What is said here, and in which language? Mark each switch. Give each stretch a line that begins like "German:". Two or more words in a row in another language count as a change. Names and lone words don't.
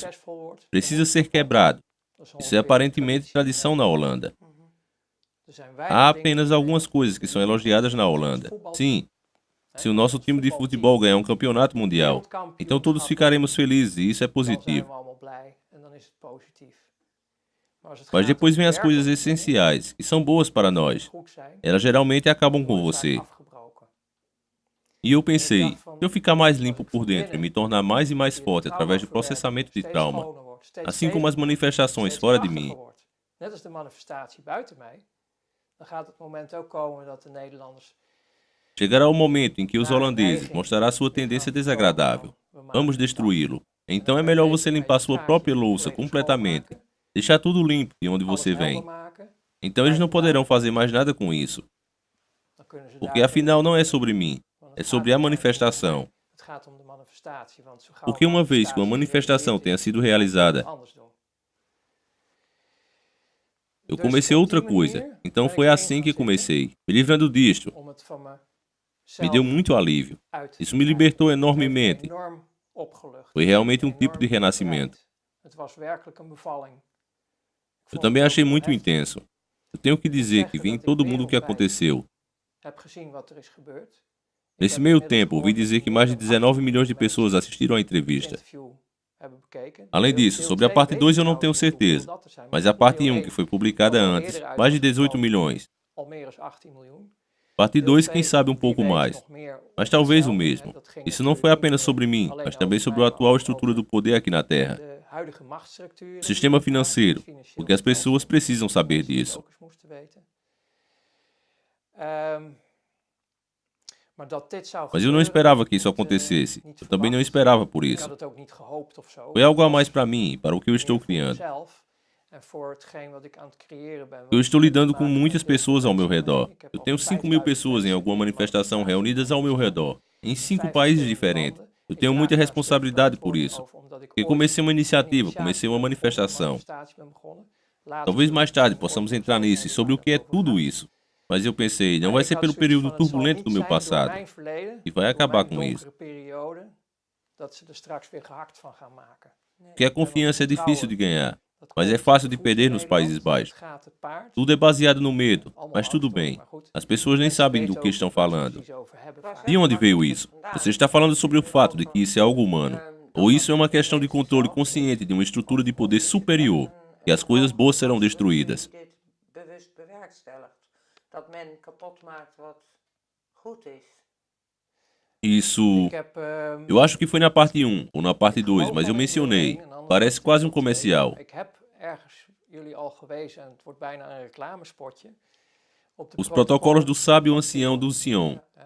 Dutch: succesvol wordt, dan
Portuguese: precisa
Dutch: wordt het
Portuguese: ser
Dutch: kapot.
Portuguese: quebrado.
Dutch: Dat is
Portuguese: Isso é
Dutch: ongeveer de
Portuguese: aparentemente
Dutch: traditie in
Portuguese: tradição na
Dutch: Nederland.
Portuguese: Holanda.
Dutch: Er zijn
Portuguese: Há
Dutch: weinig dingen
Portuguese: apenas
Dutch: die in
Portuguese: algumas
Dutch: Nederland
Portuguese: coisas que são elogiadas na Holanda.
Dutch: voetbal,
Portuguese: Sim,
Dutch: hè,
Portuguese: se o nosso
Dutch: als
Portuguese: time de
Dutch: voetbalteam
Portuguese: futebol ganhar um campeonato mundial, então todos
Dutch: wereldkampioenschap
Portuguese: ficaremos
Dutch: wint,
Portuguese: felizes e isso é
Dutch: dan zijn
Portuguese: positivo.
Dutch: we allemaal blij en dan is het positief. Maar als het
Portuguese: Mas
Dutch: gaat
Portuguese: depois
Dutch: om
Portuguese: vem as coisas
Dutch: werkelijke dingen
Portuguese: essenciais, que são boas para
Dutch: die
Portuguese: nós.
Dutch: goed zijn,
Portuguese: Elas geralmente acabam
Dutch: die
Portuguese: com
Dutch: worden vaak
Portuguese: você.
Dutch: afgebroken.
Portuguese: E eu
Dutch: En ik
Portuguese: pensei,
Dutch: dacht
Portuguese: se
Dutch: van,
Portuguese: eu ficar mais
Dutch: als
Portuguese: limpo
Dutch: ik
Portuguese: por
Dutch: van
Portuguese: dentro e me
Dutch: binnen
Portuguese: tornar mais e mais
Dutch: via de
Portuguese: forte através do
Dutch: traumaverwerking
Portuguese: processamento de
Dutch: steeds
Portuguese: trauma,
Dutch: schoner wordt, steeds
Portuguese: assim como as
Dutch: steviger wordt,
Portuguese: manifestações
Dutch: steeds
Portuguese: fora de
Dutch: krachtiger
Portuguese: mim,
Dutch: wordt, net als de manifestatie buiten mij, dan gaat het moment ook komen dat de Nederlanders
Portuguese: chegará o momento em que os
Dutch: naar een
Portuguese: holandeses
Dutch: neiging
Portuguese: mostrará sua
Dutch: weer gaan
Portuguese: tendência
Dutch: komen
Portuguese: desagradável.
Dutch: van we
Portuguese: Vamos
Dutch: maken het af.
Portuguese: destruí-lo.
Dutch: En
Portuguese: Então
Dutch: dan
Portuguese: é
Dutch: kan je
Portuguese: melhor
Dutch: beter
Portuguese: você
Dutch: een
Portuguese: limpar
Dutch: beetje
Portuguese: sua
Dutch: straatje
Portuguese: própria louça
Dutch: volledig
Portuguese: completamente.
Dutch: schoonmaken,
Portuguese: Deixar tudo limpo de onde
Dutch: alles
Portuguese: você
Dutch: helder
Portuguese: vem.
Dutch: maken,
Portuguese: Então eles não
Dutch: blijven
Portuguese: poderão
Dutch: bouwen,
Portuguese: fazer mais nada com isso.
Dutch: dan kunnen ze
Portuguese: Porque
Dutch: daar
Portuguese: afinal não é
Dutch: verder
Portuguese: sobre mim,
Dutch: want
Portuguese: é
Dutch: het
Portuguese: sobre
Dutch: gaat
Portuguese: a
Dutch: uiteindelijk niet om mij,
Portuguese: manifestação.
Dutch: het gaat om de manifestatie, want zo gauw
Portuguese: Porque
Dutch: een
Portuguese: uma vez que uma
Dutch: manifestatie
Portuguese: manifestação
Dutch: gerealiseerd
Portuguese: tenha
Dutch: is,
Portuguese: sido
Dutch: dan ga je iets
Portuguese: realizada,
Dutch: anders doen.
Portuguese: eu
Dutch: Dus
Portuguese: comecei
Dutch: op
Portuguese: outra
Dutch: die
Portuguese: coisa.
Dutch: manier
Portuguese: Então
Dutch: ben ik
Portuguese: foi
Dutch: erin
Portuguese: assim
Dutch: gaan
Portuguese: que
Dutch: zitten
Portuguese: comecei. Me livrando disto,
Dutch: om het van
Portuguese: me deu
Dutch: mezelf
Portuguese: muito alívio.
Dutch: uit te
Portuguese: Isso me
Dutch: krijgen.
Portuguese: libertou
Dutch: Het heeft me
Portuguese: enormemente.
Dutch: enorm opgelucht,
Portuguese: Foi realmente um tipo
Dutch: enorm
Portuguese: de renascimento.
Dutch: bevrijd. Het was werkelijk een bevalling. Ik
Portuguese: Eu
Dutch: vond
Portuguese: também
Dutch: het ook
Portuguese: achei
Dutch: heel
Portuguese: muito
Dutch: heftig.
Portuguese: intenso. Eu tenho que
Dutch: Ik moet
Portuguese: dizer que
Dutch: zeggen
Portuguese: vi em
Dutch: dat ik
Portuguese: todo mundo o que
Dutch: wereldwijd
Portuguese: aconteceu.
Dutch: heb gezien wat er is gebeurd. Ik
Portuguese: Nesse
Dutch: heb
Portuguese: meio
Dutch: inmiddels
Portuguese: tempo, ouvi
Dutch: gehoord dat
Portuguese: dizer que
Dutch: meer
Portuguese: mais de
Dutch: dan 19
Portuguese: 18 milhões de
Dutch: miljoen
Portuguese: pessoas
Dutch: mensen
Portuguese: assistiram à
Dutch: het
Portuguese: entrevista.
Dutch: interview hebben bekeken.
Portuguese: Além disso,
Dutch: Deel
Portuguese: sobre a
Dutch: 2
Portuguese: parte
Dutch: weet
Portuguese: 2
Dutch: ik
Portuguese: eu não tenho
Dutch: trouwens niet hoeveel
Portuguese: certeza,
Dutch: dat er zijn,
Portuguese: mas
Dutch: maar
Portuguese: a parte
Dutch: deel
Portuguese: 1, que
Dutch: 1
Portuguese: foi publicada
Dutch: was al
Portuguese: antes,
Dutch: eerder uit
Portuguese: mais de
Dutch: was
Portuguese: 18
Dutch: gekomen,
Portuguese: milhões.
Dutch: al meer dan 18 miljoen.
Portuguese: Parte
Dutch: Deel
Portuguese: 2, quem
Dutch: 2,
Portuguese: sabe um
Dutch: wie
Portuguese: pouco
Dutch: weet
Portuguese: mais,
Dutch: nog meer
Portuguese: mas talvez o
Dutch: hetzelfde. Hè?
Portuguese: mesmo.
Dutch: Dat ging
Portuguese: Isso não
Dutch: natuurlijk
Portuguese: foi
Dutch: niet
Portuguese: apenas
Dutch: meer
Portuguese: sobre mim,
Dutch: alleen
Portuguese: mas também
Dutch: over
Portuguese: sobre a
Dutch: mij, maar
Portuguese: atual
Dutch: ook
Portuguese: estrutura
Dutch: over
Portuguese: do poder aqui na Terra.
Dutch: de huidige machtsstructuren
Portuguese: O
Dutch: die
Portuguese: sistema
Dutch: er bestaan,
Portuguese: financeiro,
Dutch: het financieel
Portuguese: porque as pessoas
Dutch: stelsel.
Portuguese: precisam saber
Dutch: Mensen die het
Portuguese: disso.
Dutch: ook eens moesten weten. Maar dat dit zou
Portuguese: Mas eu não
Dutch: gebeuren,
Portuguese: esperava
Dutch: had
Portuguese: que
Dutch: ik
Portuguese: isso
Dutch: niet,
Portuguese: acontecesse.
Dutch: niet
Portuguese: Eu também não
Dutch: verwacht.
Portuguese: esperava por
Dutch: Ik
Portuguese: isso.
Dutch: had het ook niet gehoopt of zo.
Portuguese: Foi algo a
Dutch: Het
Portuguese: mais
Dutch: was
Portuguese: para mim, para o que eu
Dutch: meer
Portuguese: estou
Dutch: voor
Portuguese: criando.
Dutch: mezelf en voor hetgeen wat ik aan het creëren ben.
Portuguese: Eu
Dutch: Want
Portuguese: estou
Dutch: ik heb te
Portuguese: lidando com
Dutch: maken met
Portuguese: muitas
Dutch: heel veel
Portuguese: pessoas ao meu
Dutch: mensen om me heen.
Portuguese: redor.
Dutch: Ik heb
Portuguese: Eu
Dutch: al
Portuguese: tenho 5.000
Dutch: 5000
Portuguese: pessoas em
Dutch: mensen
Portuguese: alguma
Dutch: in die
Portuguese: manifestação
Dutch: manifestatie
Portuguese: reunidas ao meu
Dutch: gedaan.
Portuguese: redor, em
Dutch: In
Portuguese: 5
Dutch: 5
Portuguese: países
Dutch: verschillende
Portuguese: diferentes.
Dutch: landen.
Portuguese: Eu
Dutch: Ik
Portuguese: tenho
Dutch: draag
Portuguese: muita
Dutch: daar een stuk
Portuguese: responsabilidade por
Dutch: verantwoording
Portuguese: isso.
Dutch: over, omdat ik
Portuguese: Porque
Dutch: ooit
Portuguese: comecei uma
Dutch: een
Portuguese: iniciativa, comecei uma
Dutch: ben begonnen, een
Portuguese: manifestação.
Dutch: manifestatie ben begonnen. Later
Portuguese: Talvez
Dutch: zullen
Portuguese: mais
Dutch: we
Portuguese: tarde
Dutch: ooit
Portuguese: possamos
Dutch: nog
Portuguese: entrar
Dutch: zo
Portuguese: nisso e
Dutch: zijn
Portuguese: sobre o
Dutch: waar
Portuguese: que é
Dutch: het over
Portuguese: tudo
Dutch: gaat.
Portuguese: isso. Mas eu pensei, não
Dutch: En
Portuguese: vai
Dutch: ik
Portuguese: ser
Dutch: had
Portuguese: pelo
Dutch: zoiets
Portuguese: período
Dutch: van, het zal
Portuguese: turbulento
Dutch: niet
Portuguese: do meu
Dutch: zijn door
Portuguese: passado,
Dutch: mijn verleden,
Portuguese: que vai
Dutch: door
Portuguese: acabar
Dutch: mijn
Portuguese: com isso.
Dutch: donkere periode, dat ze er straks weer gehakt van gaan maken.
Portuguese: Porque a confiança é difícil de ganhar, mas é fácil de perder nos Países Baixos. Tudo é baseado no medo, mas tudo bem. As pessoas nem sabem do que estão falando. De onde veio isso? Você está falando sobre o fato de que isso é algo humano. Ou isso é uma questão de controle consciente de uma estrutura de poder superior, que as coisas boas serão destruídas.
Dutch: Bewust bewerkstelligt. Dat men kapot maakt wat goed is.
Portuguese: Isso, eu acho que foi na parte 1 ou na parte 2, mas eu mencionei. Parece quase um comercial. Os protocolos do sábio ancião do Sion.